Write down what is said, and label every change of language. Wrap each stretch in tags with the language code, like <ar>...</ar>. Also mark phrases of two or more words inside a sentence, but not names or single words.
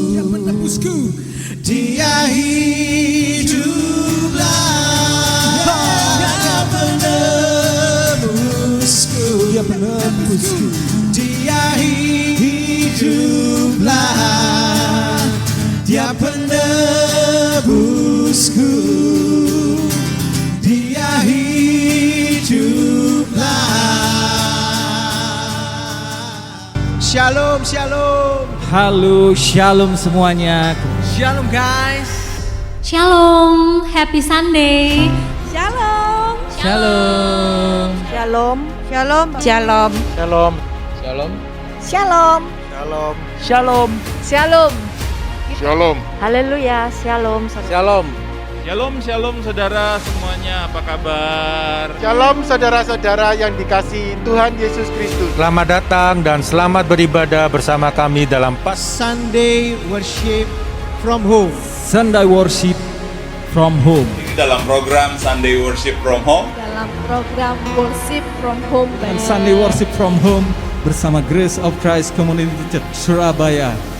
<id>Dia hiduplah, Dia penebusku, Dia hiduplah, Dia penebusku, Dia hiduplah. Shalom, shalom. Halo, shalom semuanya. Shalom guys. Shalom,</id> <en>happy Sunday.</en> <id>Shalom. Shalom. Shalom. Shalom. Shalom. Shalom. Shalom. Shalom. Shalom. Shalom. Shalom. Shalom. Haleluya. Shalom. Shalom. Shalom, shalom saudara semuanya, apa kabar? Shalom saudara-saudara yang dikasihi Tuhan Yesus Kristus. Selamat datang dan selamat beribadah bersama kami dalam Sunday worship from home. Sunday worship from home. Dalam program Sunday Worship from Home. Dalam program Worship from Home Dan Sunday worship from home bersama Grace of Christ Community Church Surabaya.</id>